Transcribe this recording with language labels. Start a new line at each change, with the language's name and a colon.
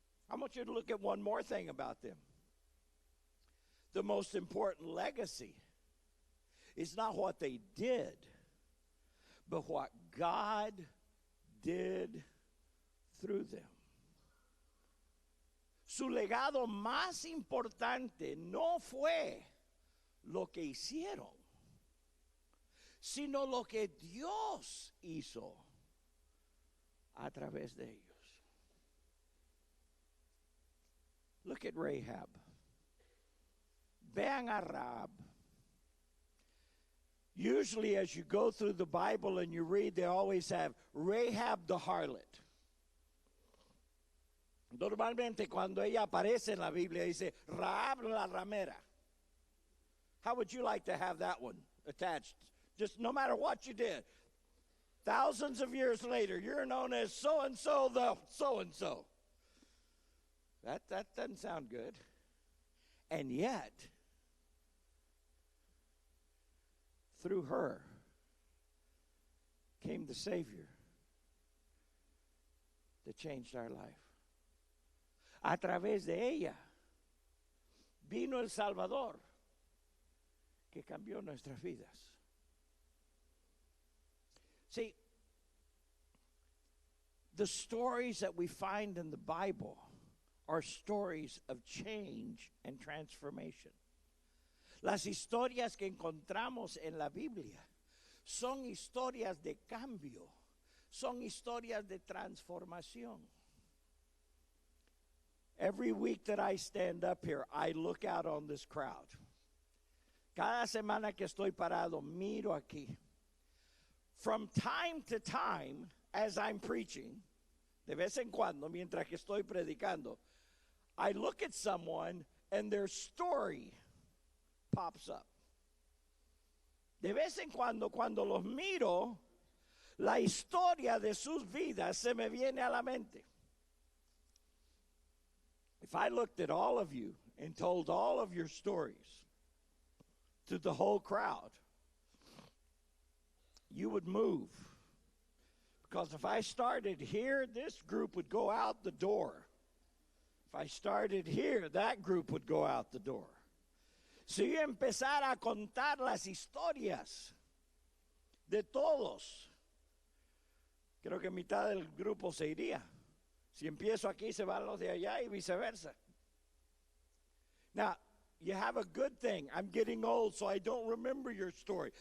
English: I want you to look at one more thing about them. The most important legacy is not what they did, but what God did through them.
Spanish: Su legado más importante no fue lo que hicieron, sino lo que Dios hizo a través de ellos.
English: Look at Rahab.
Spanish: Vean a Rahab.
English: Usually as you go through the Bible and you read, they always have Rahab the harlot.
Spanish: Normalmente cuando ella aparece en la Biblia dice Rahab la ramera.
English: How would you like to have that one attached? Just no matter what you did. Thousands of years later, you're known as so-and-so the so-and-so. That doesn't sound good. And yet, through her came the Savior that changed our life.
Spanish: A través de ella vino el Salvador que cambió nuestras vidas.
English: See, the stories that we find in the Bible are stories of change and transformation.
Spanish: Las historias que encontramos en la Biblia son historias de cambio, son historias de transformación.
English: Every week that I stand up here, I look out on this crowd.
Spanish: Cada semana que estoy parado, miro aquí.
English: From time to time, as I'm preaching,
Spanish: de vez en cuando, mientras que estoy predicando,
English: I look at someone and their story pops up.
Spanish: De vez en cuando los miro, la historia de sus vidas se me viene a la mente.
English: If I looked at all of you and told all of your stories to the whole crowd, you would move. Because if I started here, this group would go out the door. If I started here, that group would go out the door.
Spanish: Si yo empezara a contar las historias de todos, creo que mitad del grupo se iría. Si empiezo aquí, se van los de allá y viceversa.
English: Now, you have a good thing. I'm getting old, so I don't remember your story.